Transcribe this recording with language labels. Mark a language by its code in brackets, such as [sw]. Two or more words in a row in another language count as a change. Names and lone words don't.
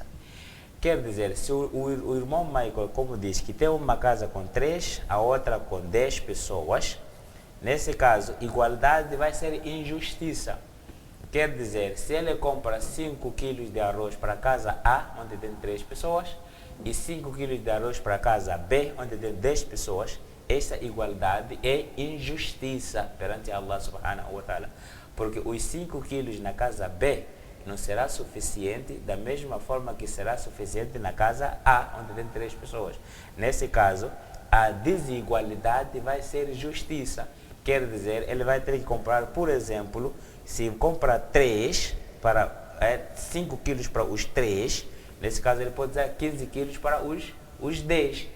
[pt] Quer dizer, se o irmão Michael, como diz, que tem uma casa com 3, a outra com 10 pessoas, nesse caso, igualdade vai ser injustiça. Quer dizer, se ele compra 5 quilos de arroz para a casa A, onde tem 3 pessoas, e 5 quilos de arroz para a casa B, onde tem 10 pessoas, essa igualdade é injustiça perante [ar] الله سبحانه وتعالى. [pt] Porque os 5 quilos na casa B não será suficiente da mesma forma que será suficiente na casa A, onde tem 3 pessoas. Nesse caso, a desigualdade vai ser justiça. Quer dizer, ele vai ter que comprar, por exemplo, se compra 5 quilos para os 3, nesse caso ele pode usar 15 quilos para os 10.